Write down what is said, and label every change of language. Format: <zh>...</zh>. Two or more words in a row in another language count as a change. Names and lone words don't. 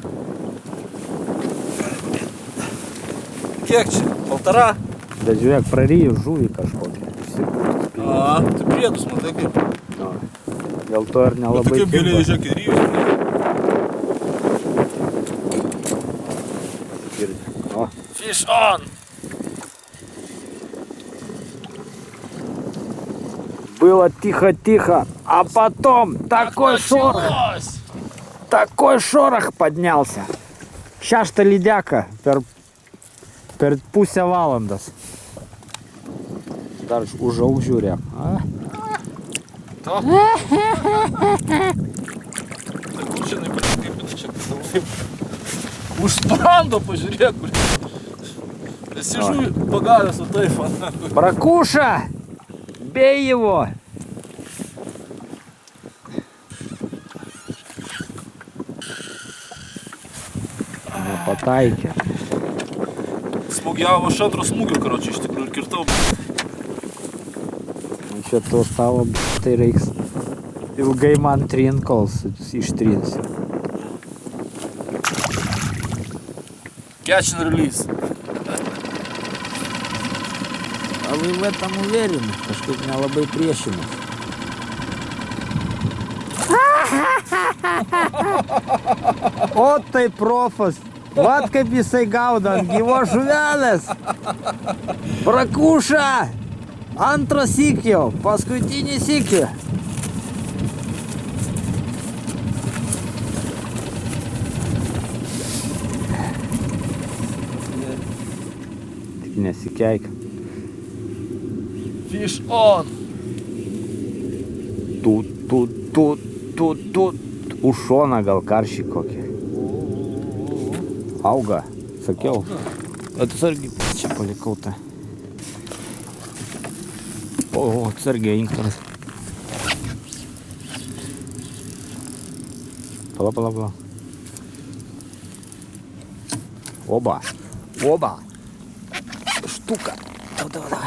<lt>Kiek čia? 1,5? Bet žiūrėk, praryju žuvį kažkokią. A, tai priedus, matai kaip. No. Dėl to ir nelabai Tokia giliai, žiūrėk, ir ryžius. O,</lt> <en>Fish on.</en> <ru>было тихо-тихо, а потом такой шорох поднялся.</ru> <lt>6 lydeka per pusę valandos. Dar užaugs žiūrėk. To? Tai kur čia nepasikaipina čia kaip už sprando pažiūrėk, kur. Esi žuvį pagavęs, o taip, ane.</lt> <ru>Бракуша! Бей его!</ru> <lt>Nepataikė. Smūgiavo iš antro smūgio, karočiui, iš tikrųjų, ir kirtau. Čia tos tavo tai reiks ilgai man trint, kol ištrinsi.</lt> <en>Catch and release.</en> <ru>А вы в этом уверены?</ru> <lt>Kažkaip nelabai priešinus. O tai profas. Vat kaip jisai gaudo ant gyvos žuvelės. Brakuša! Antras sykį jau, paskutinį sykį. Tik nesikeik.</lt> <en>Fish on.</en> <lt>Tu. Už šoną gal karšį kokį. Auga, sakiau. Atsargiai, čia palikau tą. O, atsargiai, inktaras. Pala. Oba. Štuka.</lt> <ru>Давай.</ru>